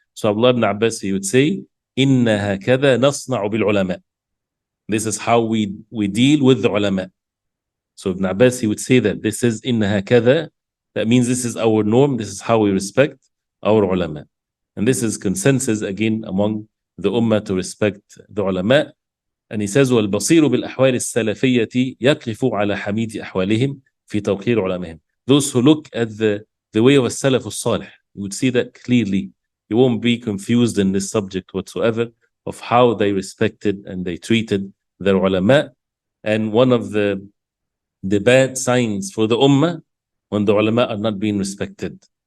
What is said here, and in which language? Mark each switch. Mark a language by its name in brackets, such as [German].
[English] So Abdullah ibn Abbas, he would say, [Arabic] "Inna hakadha nasna'u bil ulama." [English] This is how we deal with the ulama. So Ibn Abbas, he would say that this is innaha kadha. That means this is our norm. This is how we respect our ulama. And this is consensus again among the ummah to respect the ulama. And he says, [Arabic] وَالْبَصِيرُ بِالْأَحْوَالِ السَّلَفِيَّةِ يَقِفُ عَلَى حَمِيدِ أَحْوَالِهِمْ فِي تَوْقِيرِ عُلَمَائِهِمْ. [English] Those who look at the way of a salaf al-salih, you would see that clearly. You won't be confused in this subject whatsoever of how they respected and they treated their ulama. And one of the bad signs for the ummah, when the ulama are not being respected.